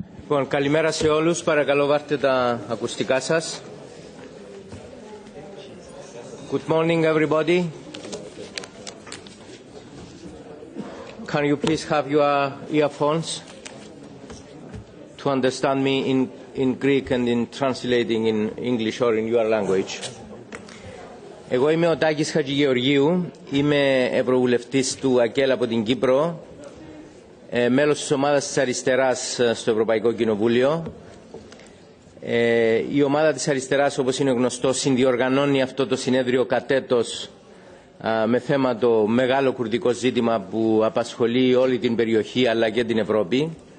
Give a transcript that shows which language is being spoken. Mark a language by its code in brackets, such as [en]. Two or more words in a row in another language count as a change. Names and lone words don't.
[el] Λοιπόν, καλημέρα σε όλους. Παρακαλώ βάρτε τα ακουστικά σας. [en] Good morning, everybody. Can you please have your earphones to understand me in Greek and in translating in English or in your language? [el] Εγώ είμαι ο Τάκης Χατζηγεωργίου, είμαι ευρωβουλευτής του ΑΚΕΛ από την Κύπρο, μέλος της ομάδας της αριστεράς στο Ευρωπαϊκό Κοινοβούλιο. Η ομάδα της αριστεράς, όπως είναι γνωστό, συνδιοργανώνει αυτό το συνέδριο κατέτος με θέμα το μεγάλο κουρδικό ζήτημα που απασχολεί όλη την περιοχή αλλά και την Ευρώπη.